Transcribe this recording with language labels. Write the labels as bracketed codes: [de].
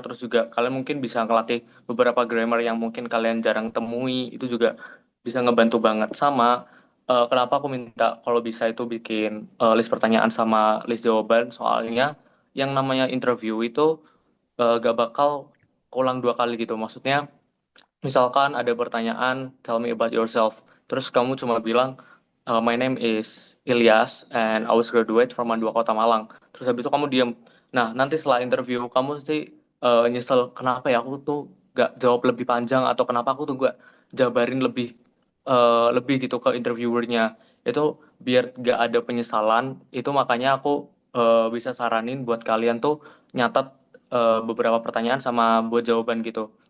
[id] Terus juga kalian mungkin bisa ngelatih beberapa grammar yang mungkin kalian jarang temui, itu juga bisa ngebantu banget. Sama kenapa aku minta kalau bisa itu bikin list pertanyaan sama list jawaban, soalnya yang namanya interview itu gak bakal ulang dua kali gitu. Maksudnya misalkan ada pertanyaan, [en] tell me about yourself. [id] Terus kamu cuma bilang, [en] my name is Ilyas and I was graduate from Mandua Kota Malang. [id] Terus habis itu kamu diam. Nah, nanti setelah interview kamu sih nyesel kenapa ya aku tuh gak jawab lebih panjang atau kenapa aku tuh gak jabarin lebih gitu ke interviewernya. Itu biar gak ada penyesalan. Itu makanya aku bisa saranin buat kalian tuh nyatat beberapa pertanyaan sama buat jawaban gitu.